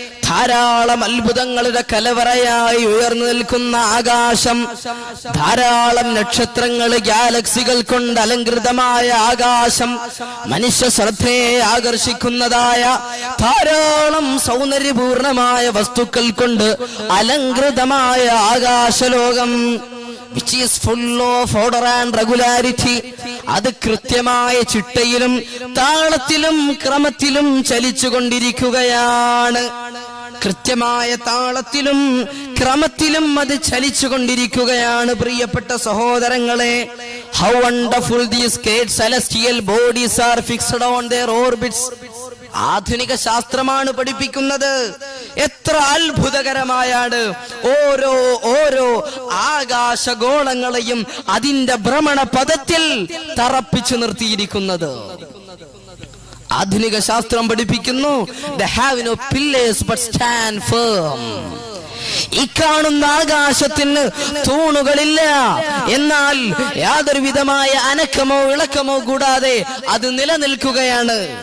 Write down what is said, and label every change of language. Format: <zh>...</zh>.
<ml>ധാരാളം അത്ഭുതങ്ങളുടെ കലവറയായി ഉയർന്നു നിൽക്കുന്ന ആകാശം, ധാരാളം നക്ഷത്രങ്ങൾ, ഗാലക്സികൾ കൊണ്ട് അലങ്കൃതമായ ആകാശം, മനുഷ്യ ശ്രദ്ധയെ ആകർഷിക്കുന്നതായ ധാരാളം സൗന്ദര്യപൂർണമായ വസ്തുക്കൾ കൊണ്ട് അലങ്കൃതമായ ആകാശലോകം,</ml> <en>which is full of order and regularity.</en> <ml>അത് കൃത്യമായ ചിട്ടയിലും താളത്തിലും ക്രമത്തിലും ചലിച്ചുകൊണ്ടിരിക്കുകയാണ്. കൃത്യമായ താളത്തിലും ക്രമത്തിലും അത് ചലിച്ചുകൊണ്ടിരിക്കുകയാണ്. പ്രിയപ്പെട്ട സഹോദരങ്ങളെ,</ml> <en>how wonderful these great celestial bodies are fixed on their orbits.</en> <ml>ആധുനിക ശാസ്ത്രമാണ് പഠിപ്പിക്കുന്നത്. എത്ര അത്ഭുതകരമായാണ് ഓരോ ആകാശഗോളങ്ങളെയും അതിന്റെ ഭ്രമണപഥത്തിൽ തറപ്പിച്ചു നിർത്തിയിരിക്കുന്നത്. ആധുനിക ശാസ്ത്രം പഠിപ്പിക്കുന്നു,</ml> <en>they have no pillars but stand firm.</en> <ml>ഈ കാണുന്ന ആകാശത്തിന് തൂണുകളില്ല, എന്നാൽ യാതൊരു വിധമായ അനക്കമോ ഇളക്കമോ കൂടാതെ അത് നിലനിൽക്കുകയാണ്.</ml>